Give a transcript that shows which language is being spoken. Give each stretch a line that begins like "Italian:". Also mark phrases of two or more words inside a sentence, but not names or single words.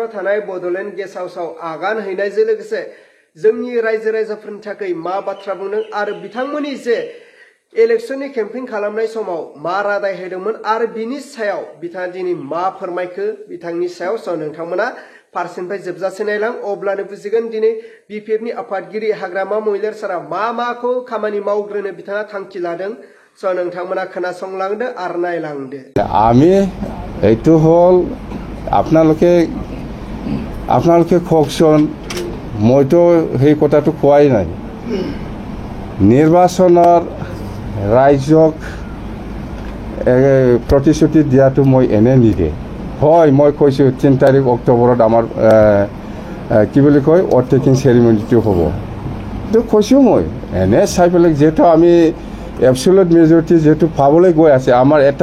Bodo: थानाय बड'लेण्ड गेस्ट हाउसआव आगान हैनायजों लोगोसे जोंनि रायजो राजाफोरनि थाखाय मा बाथ्रा बुंदों आरो बिथांमोननि जे इलेक्शननि केम्पेइन खालामनाय समाव मा रादाय होदोंमोन आरो बिनि सायाव बिथाङा दिनै मा फोरमायखो बिथांनि सायाव नोंथांमोना फारसेनिफ्राय जोबजासे नायलां अब्लानो बुजिगोन दिनै BPFनि आफादगिरि हाग्रामा महिलारिफोरा माखौ खामानि मावग्रोनो बिथाङा थांखि लादों नोंथांमोना खोनासंलांदो आरो नायलांदो
Assamese: আমি এইটো হল আপোনালোকে কওকচোন মইতো সেই কথাটো কোৱাই নাই নিৰ্বাচনৰ ৰাইজক প্ৰতিশ্ৰুতি দিয়াটো মই এনে নিদিয়ে হয় মই কৈছোঁ 3 তাৰিখ অক্টোবৰত আমাৰ কি বুলি কয়
English: oath taking ceremonyটো
Assamese: হ'ব তো কৈছোঁ মই এনে চাই পেলাই যেহেতু আমি
English: absolute majority
Assamese: যেহেতু পাবলৈ গৈ আছে আমাৰ